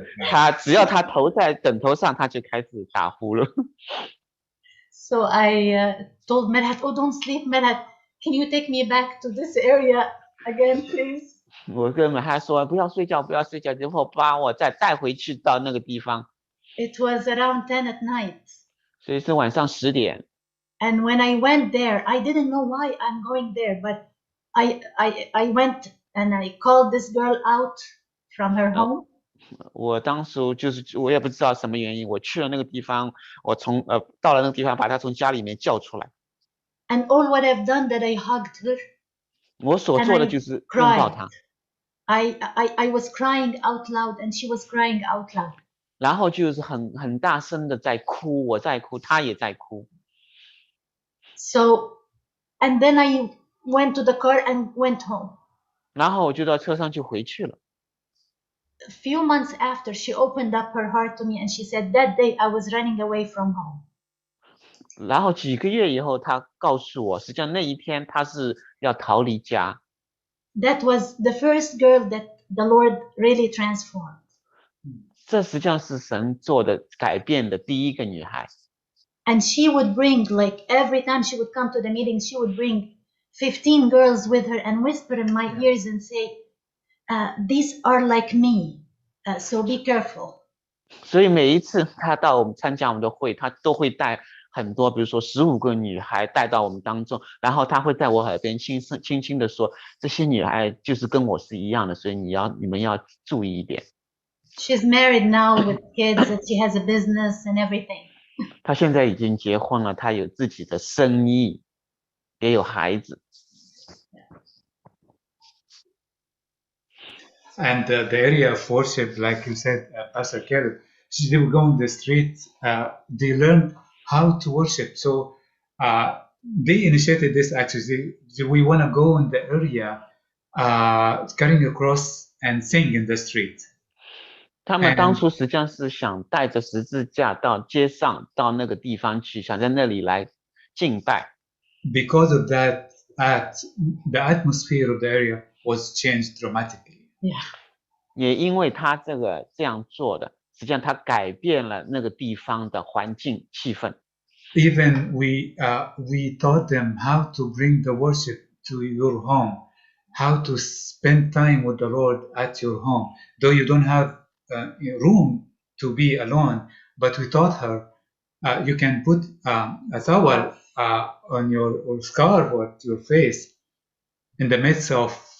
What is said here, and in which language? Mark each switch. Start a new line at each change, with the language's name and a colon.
Chinese: 他只要他头在枕头上，他就开始打呼了。
English: So I told Medhat, "Oh, don't sleep, Medhat. Can you take me back to this area again, please?"
Chinese: 我跟他说不要睡觉，不要睡觉，然后把我再带回去到那个地方。
English: It was around 10 at night.
Chinese: 所以是晚上10点。
English: And when I went there, I didn't know why I'm going there, but I went and I called this girl out from her home.
Chinese: 我当时就是我也不知道什么原因，我去了那个地方，我到了那个地方，把她从家里面叫出来。
English: And all what I've done that I hugged her.
Chinese: 我所做的就是拥抱她。
English: I was crying out loud, and she was crying out loud.
Chinese: 然后就是很大声的在哭，我在哭，她也在哭。
English: So, and then I went to the car and went home.
Chinese: 然后我就到车上就回去了。
English: A few months after, she opened up her heart to me, and she said, "That day I was running away from home."
Chinese: 然后几个月以后，她告诉我，实际上那一天她是要逃离家。
English: That was the first girl that the Lord really transformed.
Chinese: 这实际上是神做的改变的第一个女孩。
English: And she would bring, like every time she would come to the meetings, she would bring 15 girls with her and whisper in my ears and say, "These are like me, so be careful."
Chinese: 所以每一次她到我们参加我们的会，她都会带很多，比如说15个女孩带到我们当中，然后她会在我耳边轻轻的说，这些女孩就是跟我是一样的，所以你们要注意一点。
English: She's married now with kids, and she has a business and everything.
Chinese: 她现在已经结婚了，她有自己的生意，也有孩子。
English: And the area of worship, like you said, Pastor Caleb, they would go on the street, they learned how to worship. So they initiated this actually. We want to go in the area, carrying a cross and sing in the street.
Chinese: 他们当初实际上是想带着十字架到街上，到那个地方去，想在那里来敬拜。
English: Because of that act, the atmosphere of the area was changed dramatically. Yeah.
Chinese: 也因为他这样做的，实际上他改变了那个地方的环境气氛。
English: Even we taught them how to bring the worship to your home, how to spend time with the Lord at your home. Though you don't have room to be alone, but we taught her you can put a towel on your or scarf or your face in the midst of